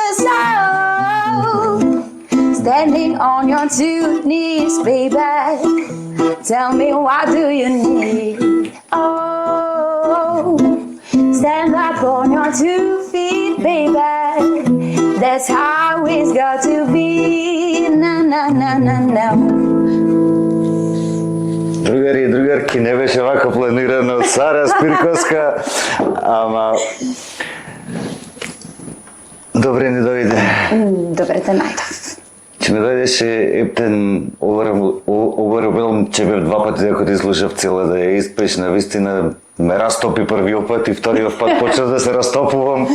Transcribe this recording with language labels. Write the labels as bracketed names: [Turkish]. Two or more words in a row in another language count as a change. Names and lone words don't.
[English] So, standing on your 2 knees, baby, tell me what do you need? Oh, stand up on your 2 feet, baby. That's how it's got to be. Na na na na na. [Macedonian] Другари и другарки, не беше вако планирано Сара Спирковска, ама добре не дојде. Добре те најдов. Че ме дојдеше ептен оборабил, че бев 2 пати дека ти слушав цела да ја испреш, навистина ме растопи првиот пат и вториот пат почнав да се растопувам.